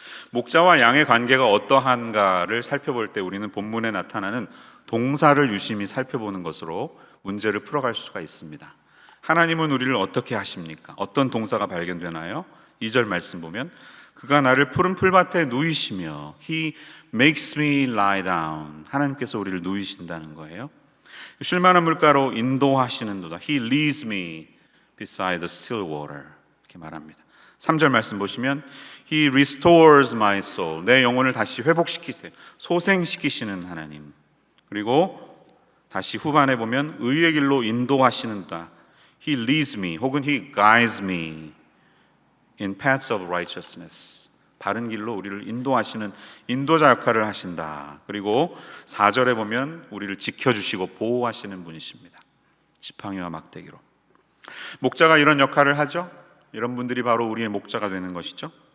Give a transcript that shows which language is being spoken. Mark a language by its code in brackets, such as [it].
[ko] 목자와 양의 관계가 어떠한가를 살펴볼 때 우리는 본문에 나타나는 동사를 유심히 살펴보는 것으로 문제를 풀어갈 수가 있습니다. 하나님은 우리를 어떻게 하십니까? 어떤 동사가 발견되나요? 2절 말씀 보면 그가 나를 푸른 풀밭에 누이시며 [en] He makes me lie down. [ko] 하나님께서 우리를 누이신다는 거예요. 쉴만한 물가로 인도하시는도다. [en] He leads me beside the still water. [ko] 이렇게 말합니다. 3절 말씀 보시면 [en] He restores my soul. [ko] 내 영혼을 다시 회복시키세요. 소생시키시는 하나님. 그리고 다시 후반에 보면 의의 길로 인도하시는다. [en] He leads me [ko] 혹은 [en] He guides me in paths of righteousness. [ko] 바른 길로 우리를 인도하시는 인도자 역할을 하신다. 그리고 4절에 보면 우리를 지켜주시고 보호하시는 분이십니다. 지팡이와 막대기로. 목자가 이런 역할을 하죠. 이런 분들이 바로 우리의 목자가 되는 것이죠.